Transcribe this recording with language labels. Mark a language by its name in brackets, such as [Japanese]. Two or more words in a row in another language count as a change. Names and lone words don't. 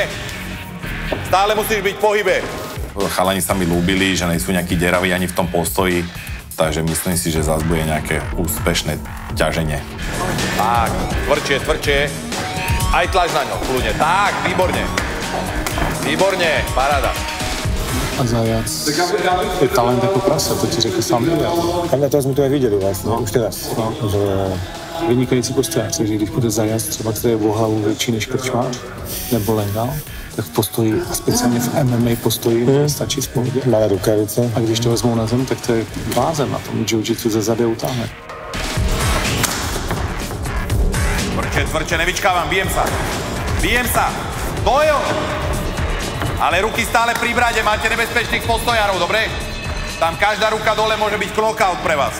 [Slovak] Stále musíš byť v pohybe. Chalani sa mi ľúbili, že nejsú nejakí deraví ani v tom postoji, takže myslím si, že zás bude nejaké úspešné ťaženie. Tak, tvrdšie. Aj tlač na ňo, kľudne. Tak, výborne. Výborne, paráda. [Czech] A Zajac je talent jako prase, to ti řekl sám Ilja. Takhle to jsme to viděli vlastně, už teraz. No. Že... Vynikající postojář, takže když bude Zajac třeba, který je o hlavu větší než krčmář nebo Lengal, tak v postoji, a speciálně v MMA postoji, stačí v pohodě. Malé rukavice. A když to vezmou na zem, tak to je blázen na tom jiu-jitsu ze zady utáhne. [Slovak] Tvrdšie, nevyčkávam, bijem sa. To je ono. Ale ruky stále pri brade, máte nebezpečných postojárov, dobre? Tam každá ruka dole môže byť knockout pre vás.